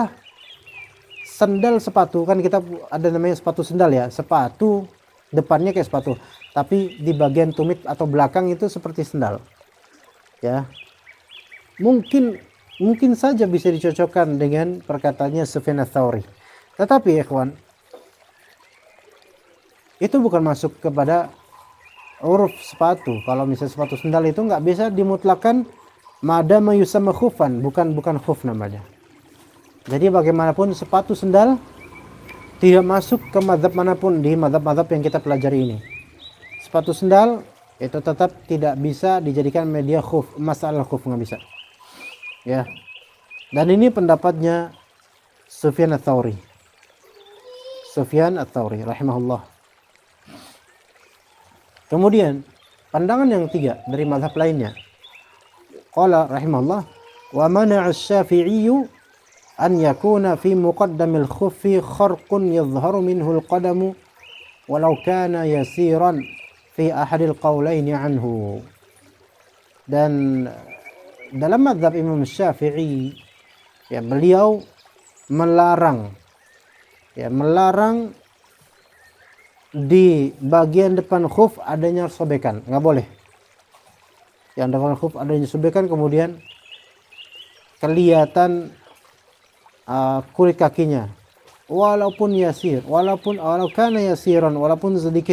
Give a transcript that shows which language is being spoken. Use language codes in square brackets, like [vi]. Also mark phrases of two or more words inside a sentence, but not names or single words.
[id] Seolah-olah sandal sepatu, kan kita ada namanya sepatu sandal ya, sepatu depannya kayak sepatu, tapi di bagian tumit atau belakang itu seperti sandal ya. Mungkin saja bisa dicocokkan dengan perkataannya Sufyan Ats-Tsauri, tetapi ikhwan, itu bukan masuk kepada uruf sepatu. Kalau misalnya sepatu sandal itu nggak bisa dimutlakan [ar] ما دام يسمى خفا, [id] bukan khuf namanya. Jadi bagaimanapun sepatu sandal tidak masuk ke mazhab manapun di mazhab-mazhab yang kita pelajari ini. Sepatu sandal itu tetap tidak bisa dijadikan media khuf, masalah khuf nggak bisa. Ya. Dan ini pendapatnya Sufyan Ats-Tsauri. Sufyan Ats-Tsauri rahimahullah. Kemudian pandangan yang tiga dari mazhab lainnya. [ar] قال رحمه الله، ومنع الشافعي أن يكون في مقدم الخف خرق يظهر منه القدم ولو كان يسيرا في أحد القولين عنه. [id] Dan dalam mazhab Imam Syafi'i ya, beliau melarang di bagian depan khuf adanya sobekan, nggak boleh. Yang depan khuf adanya sobekan, kemudian kelihatan kulit kakinya, walaupun yasir, walaupun yasiran, walaupun sedikit.